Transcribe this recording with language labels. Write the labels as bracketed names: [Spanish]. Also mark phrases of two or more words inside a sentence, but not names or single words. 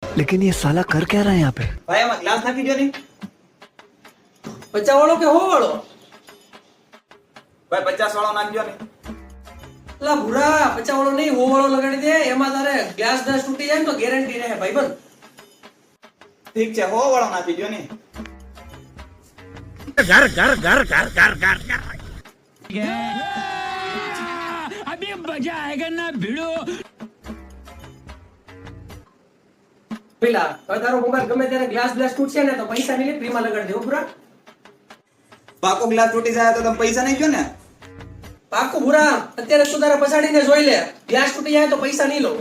[Hindi] लेकिन ये साला कर क्या रहा है यहाँ पे? [Gujarati] ભાઈ આમાં ગ્લાસ નાખી દો ને 50 વાળો કે 100 વાળો? ભાઈ 50 વાળો નાખજો ને અલા ભૂરા 50 વાળો નહીં 100 વાળો લગાડી દે. એમાં તારે ગ્લાસ બ્રશ તૂટી જાય ને તો ગેરંટી રહે ભાઈબંધ. ઠીક છે 100 વાળો નાખી દો ને घर घर घर घर घर घर घर [Hindi] अभी मजा आएगा ना भिड़ो. [Gujarati] પેલા હવે તારો મોબાઈલ ગમે ત્યારે ગ્લાસ બ્લાસ તૂટશે ને તો પૈસા નહીં લે, ફ્રીમાં લગાડી દેવો ભૂરા. પાકો ગ્લાસ તૂટી જાય તો તમે પૈસા નહીં જો ને પાક્કું ભૂરા. અત્યારે તું તારે પછાડીને જોઈ લે, ગ્લાસ તૂટી જાય તો પૈસા નહીં લો.